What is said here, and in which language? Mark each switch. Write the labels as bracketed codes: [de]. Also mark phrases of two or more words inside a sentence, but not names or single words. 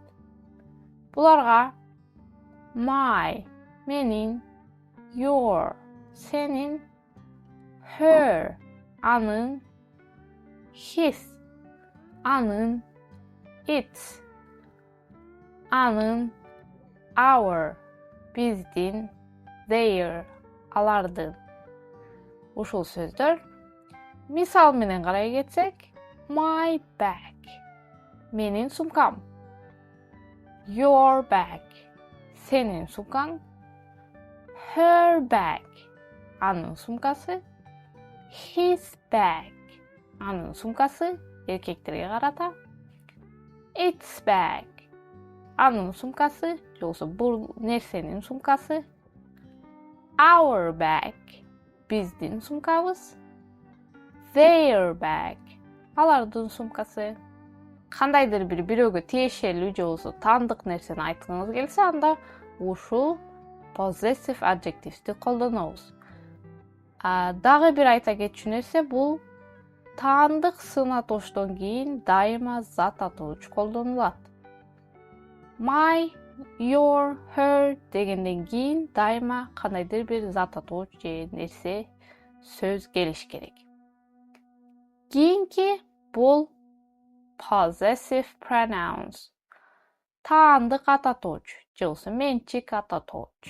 [ky] Буларга my менин, your сенин, her анын, his анын, its анын, our биздин, their алардын. Ушул сөздөр. Мисал менен карай кетсек, [en] my bag [ky] менин сумкам. [en] Your bag [ky] сенин сумкаң. [en] Her bag [ky] анын сумкасы. [en] His bag [ky] анын сумкасы эркектерге карата. [en] Its bag [ky] анын сумкасы же болбосо бул нерсенин сумкасы. [en] Our bag [ky] биздин сумкабыз. [en] Their bag [ky] алардын сумкасы. Кандайдыр бир бирөөгө тиешелүү же болбосо таандык нерсени айткыңыз келсе, анда ушул [en] possessive adjectives'ти [ky] колдонобуз. Дагы бир айта кетчү нерсе, бул таандык сынатоочтон кийин дайыма зат атоочу колдонулат. [en] My, your, her [ky] дегенден кийин дайыма кандайдыр бир зат атоочу же нерсе сөз келиш керек. Кийинки бул [en] possessive pronouns. [ky] Таандык ат атоочу же болбосо менчик ат атоочу.